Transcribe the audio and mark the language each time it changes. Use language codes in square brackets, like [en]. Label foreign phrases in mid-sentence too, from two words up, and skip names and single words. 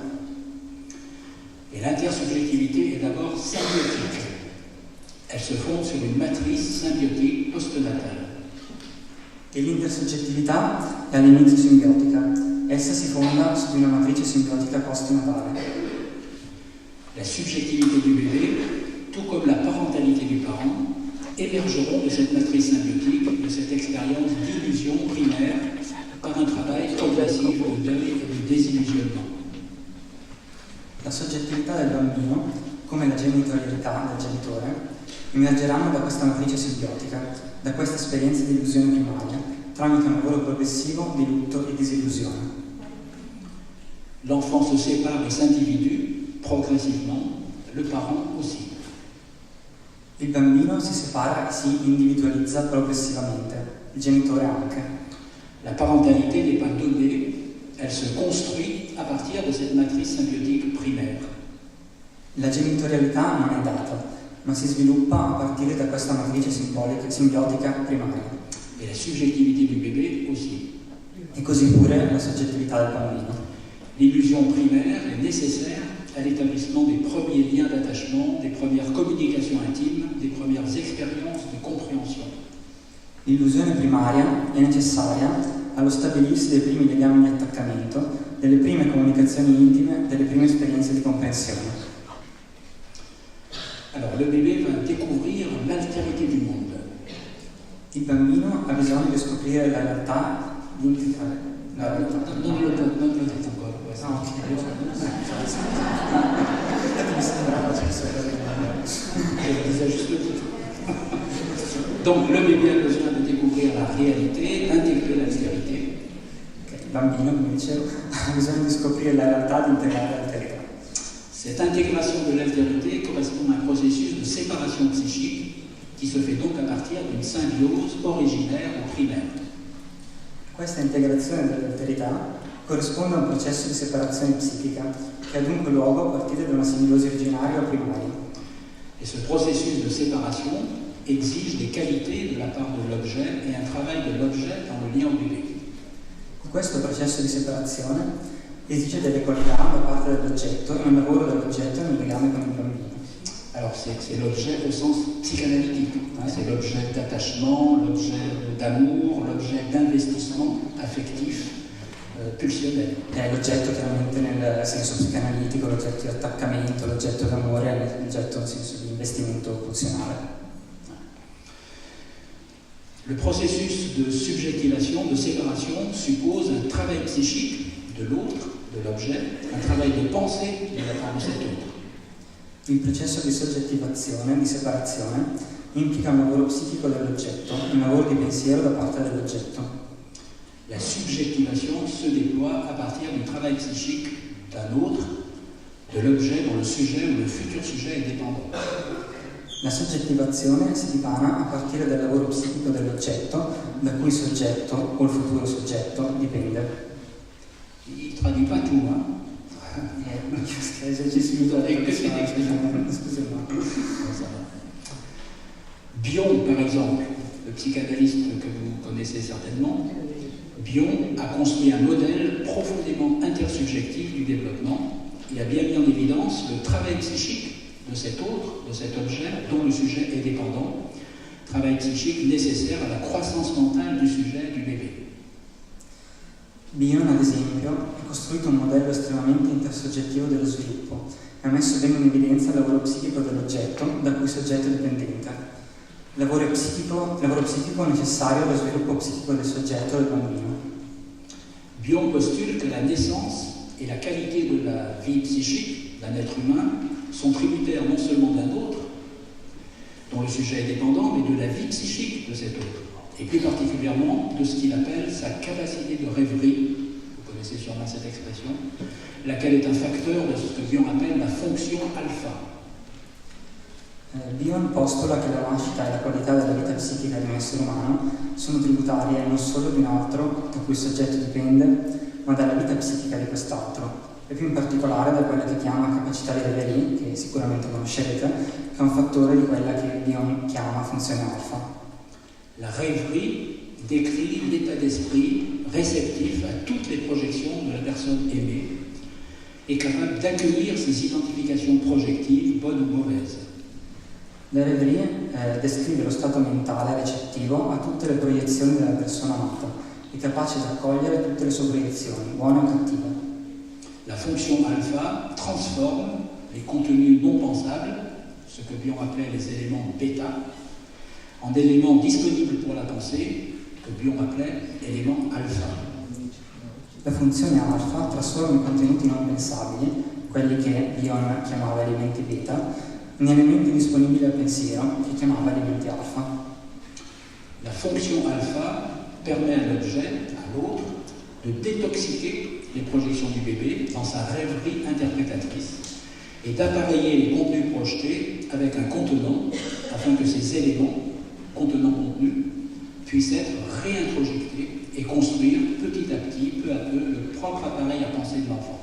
[fr] Et l'intersubjectivité est d'abord symbiotique. Elle se fonde sur une matrice symbiotique postnatale. [it] E l'intersoggettività è all'inizio simbiotica. Essa si fonda su di una matrice simbiotica postnatale. [fr] La subjectivité du bébé, tout comme la parentalité du parent, émergeront de cette matrice symbiotique, de cette expérience d'illusion primaire, par un travail progressif de deuil et de désillusionnement. [it] La soggettività del bambino come la genitorialità del genitore, emergeranno da questa matrice simbiotica, da questa esperienza di illusione primaria, tramite un lavoro progressivo di lutto e disillusione. [fr] L'enfant se sépare et s'individue progressivement, le parent aussi. [it] Il bambino si separa e si individualizza progressivamente, il genitore anche. [fr] La parentalité n'est pas donnée, elle se construit à partir de cette matrice symbiotique primaire. [it] La genitorialità non è data, ma si sviluppa a partire da questa matrice simbiotica primaria. [fr] Et la subjectivité du bébé aussi. [it] E così pure la soggettività del bambino. [fr] L'illusion primaire est nécessaire à l'établissement des premiers liens d'attachement, des premières communications intimes, des premières expériences de compréhension. [it] L'illusione primaria è necessaria allo stabilirsi dei primi legami di attaccamento, delle prime comunicazioni intime, delle prime esperienze di comprensione. [fr] Alors le bébé va découvrir l'altérité du monde. [it] Il bambino ha bisogno di scoprire la realtà, di integrare la realtà. Non lo dite ancora. No, mi sembrava [fr] Donc le bébé a besoin de découvrir la réalité, d'intégrer l'altérité. [it] Il bambino, come dicevo, ha bisogno di scoprire la realtà, di integrare l'alterità. [fr] Cette intégration de l'altérité correspond à un processus de séparation psychique qui se fait donc à partir d'une symbiose originaire ou primaire. [it] Questa integrazione dell'alterità corrisponde a un processo di separazione psichica che ha dunque luogo a partire da una simbiosi originaria o primaria. [fr] Et ce processus de séparation exige des qualités de la part de l'objet et un travail de l'objet dans le lien au bébé. [it] Questo processo di separazione esige delle qualità da parte dell'oggetto e un lavoro dell'oggetto nel legame con il bambino. [fr] Alors c'est l'objet au sens psychanalytique, c'est l'objet d'attachement, l'objet d'amour, l'objet d'investissement affectif, pulsionnel. [it] È l'oggetto chiaramente nel senso psicanalitico, l'oggetto di attaccamento, l'oggetto d'amore, l'oggetto nel senso di investimento pulsionale. [fr] Le processus de subjectivation, de séparation, suppose un travail psychique de l'autre, de l'objet, un travail de pensée de la part de cet autre. [it] Il processo di soggettivazione, di separazione, implica un lavoro psichico dell'oggetto, un lavoro di pensiero da parte dell'oggetto. [fr] La subjectivation se déploie à partir du travail psychique d'un autre, de l'objet dont le sujet ou le futur sujet est dépendant. [it] La soggettivazione si dipana a partire dal lavoro psichico dell'oggetto, da cui il soggetto o il futuro soggetto dipende. [fr] Il ne traduit pas tout, hein? Bion, par exemple, le psychanalyste que vous connaissez certainement, Bion a construit un modèle profondément intersubjectif du développement et a bien mis en évidence le travail psychique de cet autre, de cet objet dont le sujet est dépendant, travail psychique nécessaire à la croissance mentale du sujet, du bébé. [it] Bion, ad esempio, ha costruito un modello estremamente intersoggettivo dello sviluppo e ha messo bene in evidenza il lavoro psichico dell'oggetto da cui il soggetto è dipendente. Lavoro psichico necessario allo sviluppo psichico del soggetto del bambino. [fr] Bion postule que la naissance et la qualité de la vie psychique d'un être humain sont tributaires non seulement d'un autre, dont le sujet est dépendant, mais de la vie psychique de cet autre, et plus particulièrement de ce qu'il appelle sa capacité de rêverie, vous connaissez sûrement cette expression, laquelle est un facteur de ce que Bion appelle la fonction alpha. [it] Bion postula che la nascita e la qualità della vita psichica di un essere umano sono tributarie non solo di un altro da cui il soggetto dipende, ma dalla vita psichica di quest'altro, e più in particolare da quella che chiama capacità di rêverie, che sicuramente conoscerete, che è un fattore di quella che Bion chiama funzione alfa. [fr] La rêverie décrit l'état d'esprit réceptif à toutes les projections de la personne aimée et capable d'accueillir ses identifications projectives, bonnes ou mauvaises. [it] La rêverie descrive lo stato mentale recettivo a tutte le proiezioni della persona amata e capace di accogliere tutte le sue proiezioni, buone o cattive. [fr] La fonction alpha transforme les contenus non pensables, ce que Bion appelait les éléments bêta, en éléments disponibles pour la pensée, que Bion appelait éléments alpha. [it] La funzione alfa trasforma i contenuti non pensabili quelli che Bion chiamava elementi beta, in elementi disponibili al pensiero, che chiamava elementi alfa. [fr] La fonction alpha permet à l'objet, à l'autre, de détoxiquer les projections du bébé dans sa rêverie interprétatrice et d'appareiller les contenus projetés avec un contenant afin que ces éléments, contenant contenus, puissent être réintrojectés et construire petit à petit, peu à peu, le propre appareil à penser de l'enfant.